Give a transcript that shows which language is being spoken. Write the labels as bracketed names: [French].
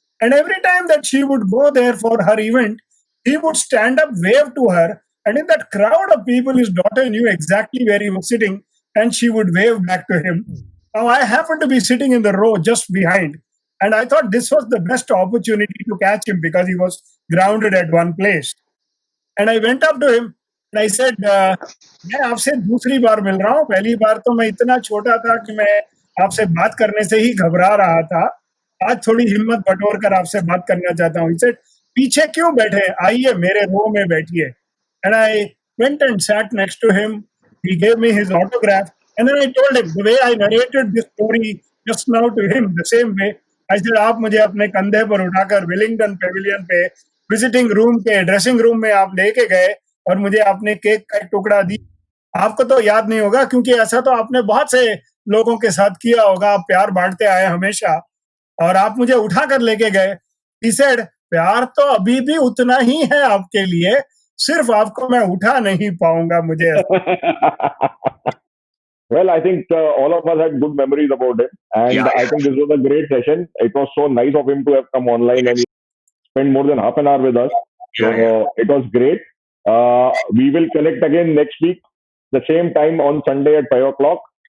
[English] And every time that she would go there for her event, he would stand up, wave to her, and in that crowd of people, his daughter knew exactly where he was sitting, and she would wave back to him. Now, I happened to be sitting in the row just behind, and I thought this was the best opportunity to catch him because he was grounded at one place. And I went up to him and I said, [Hindi] मैं आपसे दूसरी बार मिल रहा हूँ. पहली बार तो मैं इतना छोटा था कि मैं आपसे बात करने से ही घबरा रहा था. आज थोड़ी हिम्मत बटोर कर आपसे बात करना चाहता हूँ. [English] He said, [Hindi] पीछे क्यों बैठे? आइए मेरे रो में बैठिए. [English] And I went and sat next to him. He gave me his autograph. And then I told him the way I narrated this story just now to him, the same way. I said, [Hindi] आप मुझे अपने कंधे पर उठाकर Willingdon Pavilion पे visiting room के dressing room में आप लेके गए और मुझे आपने केक का एक टुकड़ा दी. आपको तो याद नहीं होगा क्योंकि ऐसा तो आपने बहुत से लोगों के साथ किया होगा. आप प्यार बांटते आए हमेशा और आप मुझे उठा कर लेके गए. [English] He said, [Hindi] प्यार तो अभी भी उतना ही है आपके लिए, सिर्फ आपको मैं उठा नहीं पाऊंगा. मुझे [English] Well, I think all of us had good memories about him, and I think this was a great session. It was so nice of him to have come online and spend more than half an hour with us. So it was great. We will connect again next week, the same time on Sunday at 5 o'clock.